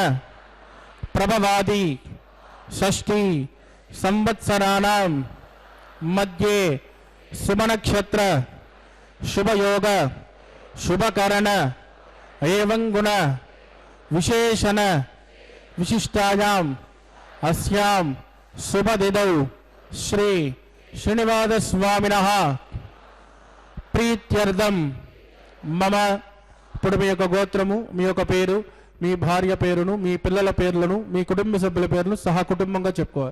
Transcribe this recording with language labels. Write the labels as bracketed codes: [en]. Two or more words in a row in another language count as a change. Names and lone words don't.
[sa] प्रभवादि षष्ठी संवत्सराणां मध्ये शुभनक्षत्र शुभयोग शुभकरण एवं गुण विशेषण विशिष्टायां अस्यां शुभदिनौ श्री श्रीनिवास स्वामिनः प्रीत्यर्थम मम. [te] ఇప్పుడు మీ యొక్క గోత్రము, మీ యొక్క పేరు, మీ భార్య పేరును, మీ పిల్లల పేర్లను, మీ కుటుంబ సభ్యుల పేర్లను సహా కుటుంబంగా చెప్పుకోవాలి.